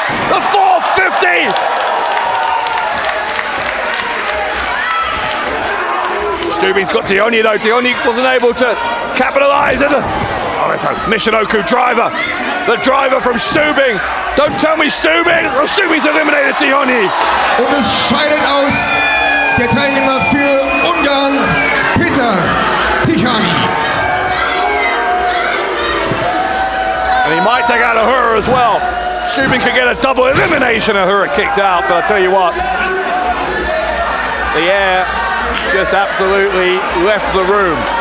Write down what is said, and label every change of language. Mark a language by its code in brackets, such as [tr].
[en] The 450. Stübing's got Tihanyi though. Tihanyi wasn't able to capitalise on the... Oh, it's a Michinoku driver. The driver from Stübing. Don't tell me Stübing. Oh, Stübing's eliminated Tihanyi. [de] Und es scheidet aus der Teilnehmer für Ungarn, Peter Tihanyi. [en] And he might take out Ahura as well. Stübing could get a double elimination. Ahura kicked out, but I tell you what, the air just absolutely left the room.